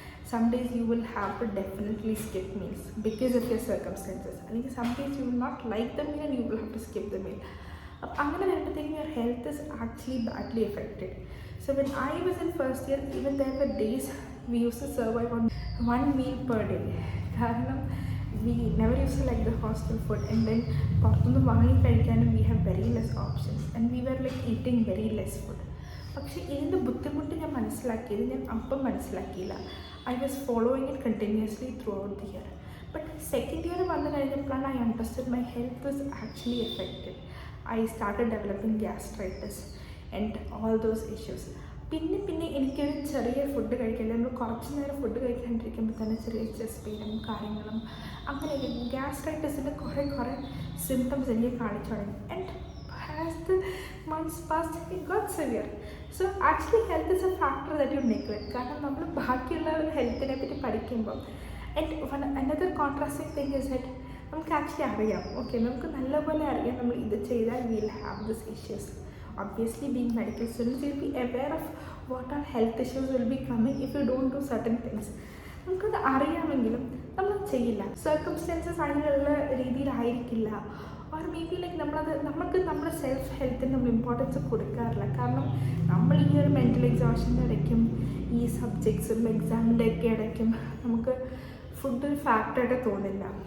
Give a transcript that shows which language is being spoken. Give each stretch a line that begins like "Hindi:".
English: Some days you will have to definitely skip meals because of your circumstances, അല്ലെങ്കിൽ some days you will not like the meal and you will have to skip the meal.
Malayalam: അപ്പം അങ്ങനെ വരുമ്പോഴത്തേക്കും
English: Your health is actually badly affected. So when I was in first year, even there were days we used to survive on 1 meal per day. കാരണം we never used to like the hostel food, and then
Malayalam: പുറത്തുനിന്ന് വാങ്ങി കഴിക്കാനും
English: we have very less options, and we were like eating very less food.
Malayalam: പക്ഷേ ഇതിൻ്റെ ബുദ്ധിമുട്ട് ഞാൻ മനസ്സിലാക്കിയത് ഞാൻ അപ്പം മനസ്സിലാക്കിയില്ല.
English: I was following it continuously throughout the year. But second year
Malayalam: വന്നു കഴിഞ്ഞപ്പോഴാണ്
English: I understood my health is actually affected. I started developing gastritis and all those issues.
Malayalam: പിന്നെ എനിക്കൊരു ചെറിയ ഫുഡ് കഴിക്കില്ല, നമ്മൾ കുറച്ച് നേരം ഫുഡ് കഴിക്കാണ്ടിരിക്കുമ്പോൾ തന്നെ ചെറിയ ചെസ്റ്റ് പെയിനും കാര്യങ്ങളും അങ്ങനെയൊക്കെ ഗ്യാസ്ട്രൈറ്റിസിൻ്റെ കുറേ സിംറ്റംസ് എനിക്ക് കാണിച്ചു തുടങ്ങി.
English: And as the months passed it got severe. So actually health is a factor that you neglect.
Malayalam: കാരണം നമ്മൾ ബാക്കിയുള്ള ഹെൽത്തിനെ പറ്റി പഠിക്കുമ്പം
English: and another contrasting thing is that
Malayalam: നമുക്ക് ആക്ച്വലി അറിയാം, ഓക്കെ, നമുക്ക് നല്ലപോലെ അറിയാം നമ്മൾ ഇത് ചെയ്താൽ
English: Will have this issues. Obviously, being medical students, you'll be aware of what our health issues will be coming if you don't do certain things.
Malayalam: നമുക്കത് അറിയാമെങ്കിലും നമ്മൾ ചെയ്യില്ല. സർക്കംസ്റ്റൻസസ് അതിനുള്ള രീതിയിലായിരിക്കില്ല.
English: or maybe like
Malayalam: നമുക്ക് നമ്മുടെ സെൽഫ് ഹെൽത്തിന് നമ്മൾ importance കൊടുക്കാറില്ല. കാരണം നമ്മൾ ഈ ഒരു മെൻ്റൽ എക്സോഷൻ്റെ ഇടയ്ക്കും ഈ സബ്ജക്ട്സും എക്സാമിൻ്റെ ഒക്കെ ഇടയ്ക്കും നമുക്ക് ഫുഡ് ഒരു ഫാക്ടറായിട്ട് തോന്നില്ല.